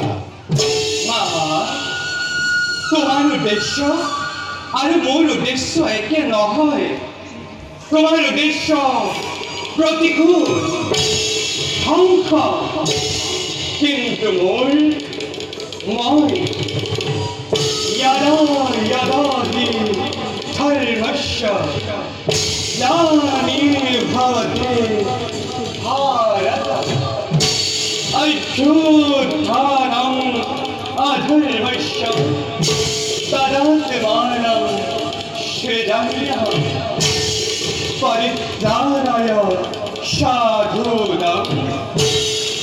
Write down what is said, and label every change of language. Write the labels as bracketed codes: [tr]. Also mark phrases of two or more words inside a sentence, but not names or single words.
[as] মামা, তোমাৰ উদ্দেশ্য আৰু মোৰ উদ্দেশ্য একে নহয়। তোমাৰ উদ্দেশ্য প্ৰতিকূল, ধ্বংস, কিন্তু মই [sa] यदा धर्मस्य ग्लानिर्भवति भारत अभ्युत्थानम् अधर्मस्य तदात्मानं सृजाम्यहं परित्राणाय साधूनां